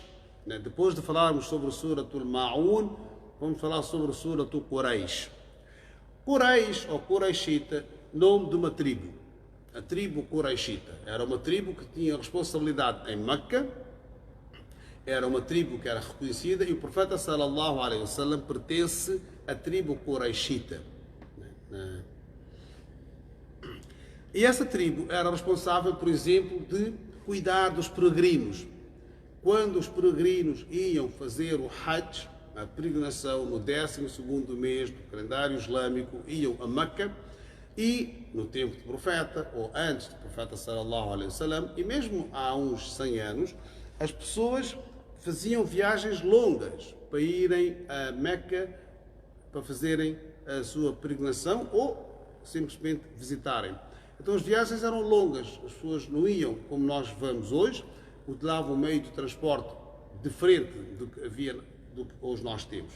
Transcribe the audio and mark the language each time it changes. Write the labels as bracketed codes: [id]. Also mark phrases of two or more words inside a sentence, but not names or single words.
[pt] Depois de falarmos sobre Surat Al-Ma'un, vamos falar sobre Surat Quraysh. Quraysh, ou Qurayshita, nome de uma tribo. A tribo Qurayshita era uma tribo que tinha responsabilidade em Meca, era uma tribo que era reconhecida, e o profeta [ar] صلى الله عليه وسلم [pt] pertence à tribo Qurayshita. E essa tribo era responsável, por exemplo, de cuidar dos peregrinos. Quando os peregrinos iam fazer o Hajj, a peregrinação, no 12º mês do calendário islâmico, iam a Meca, e no tempo do profeta, ou antes do profeta [ar] صلى الله عليه وسلم, [pt] e mesmo há uns 100 anos, as pessoas faziam viagens longas para irem a Meca, para fazerem a sua peregrinação ou simplesmente visitarem. Então as viagens eram longas, as pessoas não iam como nós vamos hoje, utilizavam um meio de transporte diferente do que havia, do que hoje nós temos.